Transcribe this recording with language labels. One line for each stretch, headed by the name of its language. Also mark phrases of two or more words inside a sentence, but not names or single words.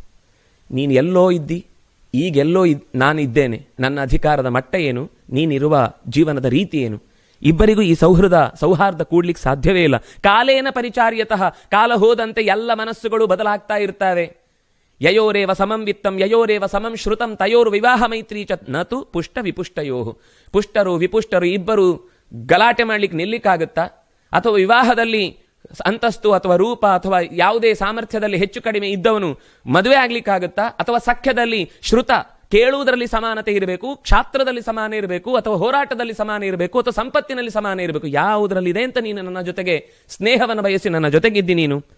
Kannada: ನೀನು ಎಲ್ಲೋ ಇದ್ದಿ, ಈಗೆಲ್ಲೋ ನಾನಿದ್ದೇನೆ, ನನ್ನ ಅಧಿಕಾರದ ಮಟ್ಟ ಏನು, ನೀನಿರುವ ಜೀವನದ ರೀತಿ ಏನು, ಇಬ್ಬರಿಗೂ ಈ ಸೌಹಾರ್ದ ಕೂಡ್ಲಿಕ್ಕೆ ಸಾಧ್ಯವೇ ಇಲ್ಲ.
Sanskrit: ಕಾಲೇನ ಪರಿಚಾರ್ಯತಃ,
Kannada: ಕಾಲ ಹೋದಂತೆ ಎಲ್ಲ ಮನಸ್ಸುಗಳು ಬದಲಾಗ್ತಾ ಇರ್ತವೆ.
Sanskrit: ಯಯೋರೇವ ಸಮಂ ವಿತ್ತಂ ಯಯೋರೇವ ಸಮಂ ಶ್ರುತಂ ತಯೋರ್ ವಿವಾಹ ಮೈತ್ರಿ ಚ ನತು ಪುಷ್ಟ ವಿಪುಷ್ಟಯೋ.
Kannada: ಪುಷ್ಟರು ವಿಪುಷ್ಟರು ಇಬ್ಬರು ಗಲಾಟೆ ಮಾಡ್ಲಿಕ್ಕೆ ನಿಲ್ಲಿಕ್ಕಾಗುತ್ತಾ? ಅಥವಾ ವಿವಾಹದಲ್ಲಿ ಅಂತಸ್ತು ಅಥವಾ ರೂಪ ಅಥವಾ ಯಾವುದೇ ಸಾಮರ್ಥ್ಯದಲ್ಲಿ ಹೆಚ್ಚು ಕಡಿಮೆ ಇದ್ದವನು ಮದುವೆ ಆಗ್ಲಿಕ್ಕಾಗುತ್ತಾ? ಅಥವಾ ಸಖ್ಯದಲ್ಲಿ ಶ್ರುತ ಕೇಳುವುದರಲ್ಲಿ ಸಮಾನತೆ ಇರಬೇಕು, ಕ್ಷಾತ್ರದಲ್ಲಿ ಸಮಾನ ಇರಬೇಕು, ಅಥವಾ ಹೋರಾಟದಲ್ಲಿ ಸಮಾನ ಇರಬೇಕು, ಅಥವಾ ಸಂಪತ್ತಿನಲ್ಲಿ ಸಮಾನ ಇರಬೇಕು, ಯಾವುದರಲ್ಲಿದೆ ಅಂತ ನೀನು ನನ್ನ ಜೊತೆಗೆ ಸ್ನೇಹವನ್ನು ಬಯಸಿ ನನ್ನ ಜೊತೆಗಿದ್ದಿ ನೀನು.